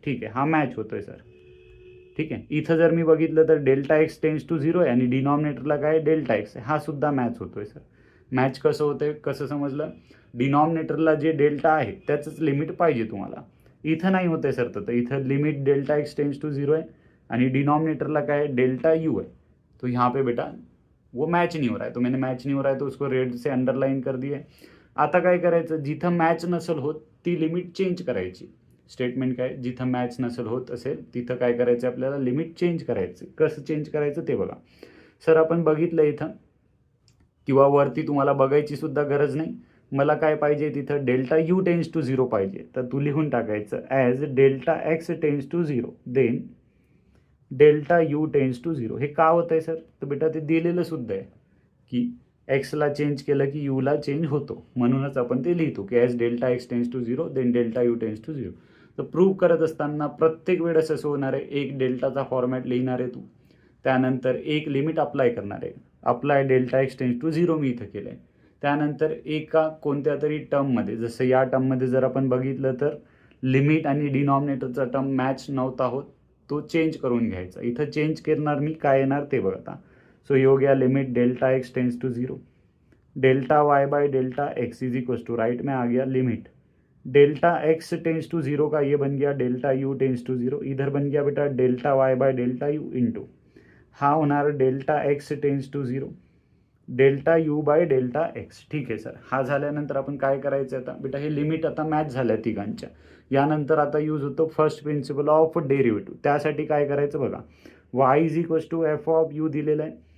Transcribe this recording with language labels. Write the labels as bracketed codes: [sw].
[mr] ठीक आहे, हा मॅच होतोय सर. ठीक आहे, इथं जर मी बघितलं तर delta x tense to zero आहे आणि डिनॉमिनेटरला काय डेल्टा एक्स आहे, हा सुद्धा मॅच होतोय सर. मॅच कसं होतंय, कसं समजलं, डिनॉमिनेटरला जे डेल्टा आहे त्याचंच लिमिट पाहिजे तुम्हाला. इथं नाही होतंय सर, तर इथं limit delta x tense to zero आहे आणि डिनॉमिनेटरला काय डेल्टा यू आहे. [hi] तो यहाँ पे बेटा वो मैच नहीं हो रहा है, तो मैंने मैच नहीं हो रहा है तो उसको रेड से अंडरलाइन कर दिए. [mr] आता काय करायचं, जिथं मॅच नसेल होत ती लिमिट चेंज करायची. स्टेटमेंट काय, जिथं मॅच नसेल होत असेल तिथं काय करायचं, आपल्याला लिमिट चेंज करायचं. कसं चेंज करायचं ते बघा सर. आपण बघितलं इथं किंवा वरती तुम्हाला बघायची सुद्धा गरज नाही. मला काय पाहिजे तिथं, delta U tense to zero पाहिजे, तर तू लिहून टाकायचं as delta x tense to zero then delta U tense to zero. हे का होतं आहे सर, तर बेटा ते दिलेलं सुद्धा आहे की एक्सला चेंज केलं की यूला चेंज होतो, म्हणूनच आपण ते लिहितो की as delta x tense to zero then delta U tense to zero. तर प्रूव्ह करत असताना प्रत्येक वेळेस असं होणार आहे, एक डेल्टाचा फॉर्मॅट लिहिणार आहे तू, त्यानंतर एक लिमिट अप्लाय करणार आहे. Apply delta x tense to zero मी इथं केलं आहे. त्यानंतर एका कोणत्या तरी टर्ममध्ये, जसं या टर्ममध्ये जर आपण बघितलं तर लिमिट आणि डिनॉमिनेटरचा टर्म मॅच नव्हता होत, तो चेंज करून घ्यायचा. इथं चेंज करणार मी, काय येणार ते बघ आता. [hi] सो ये हो गया limit delta x tense to zero delta Y by delta x is equal to, right में आ गया limit delta x tense to zero का ये बन गया delta U tense to zero. इधर बन गया बेटा delta Y by delta U into [mr] हा होणार [hi] delta x tense to zero delta U by delta x. [mr] ठीक आहे sir, हा झाल्यानंतर आपण काय करायचं आता बेटा, हे लिमिट आता मॅच झाल्या तिघांच्या. यानंतर आता यूज होतो फर्स्ट प्रिन्सिपल ऑफ डेरिव्हेटिव्ह. त्यासाठी काय करायचं बघा, Y is equal to F of you दिलेलं आहे.